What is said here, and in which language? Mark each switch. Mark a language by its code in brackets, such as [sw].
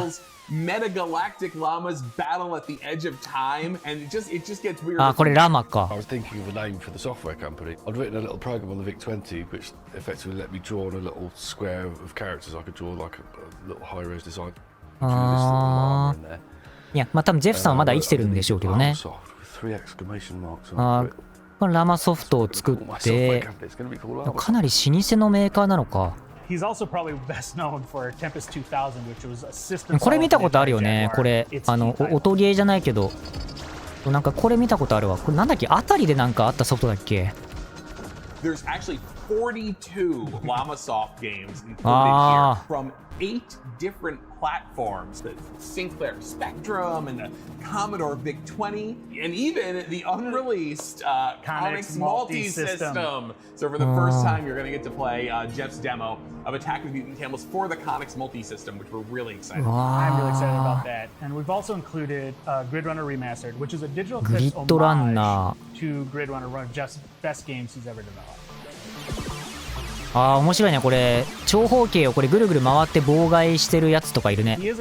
[en] Camels, metagalactic llamas battle at the edge of time, and it just gets weird. [ja] あ、これラマか。 [en] I was thinking of a name for the software company. I'd written a little program on the VIC-20 which effectively let me draw on a little square of characters. I could draw like a little high-res design. [ja] あー。いや、まあ多分ジェフさんはまだ生きてるんでしょうけどね。あー、これラマソフトを作って、かなり老舗のメーカーなのか。 [en] He's also probably best known for Tempest 2000, which was a system. [ja] これ見たことあるよね。これ音ゲーじゃないけど、なんかこれ見たことあるわ。これなんだっけ、あたりでなんかあったソフトだっけ。 [en] There's actually 42 Llamasoft games included here from 8 different platforms: the Sinclair Spectrum and the Commodore VIC-20, and even the unreleased Comics multi-system. So for the first time, you're going to get to play Jeff's demo of Attack of the Mutant Camels for the Comics multi-system, which we're really excited about. I'm really excited about that. And we've also included Grid Runner Remastered, which is a digital Eclipse homage to Grid Runner, one of Jeff's best games he's ever developed. [ja] ああ、面白いね。これ長方形をこれぐるぐる回って妨害してるやつとかいるね。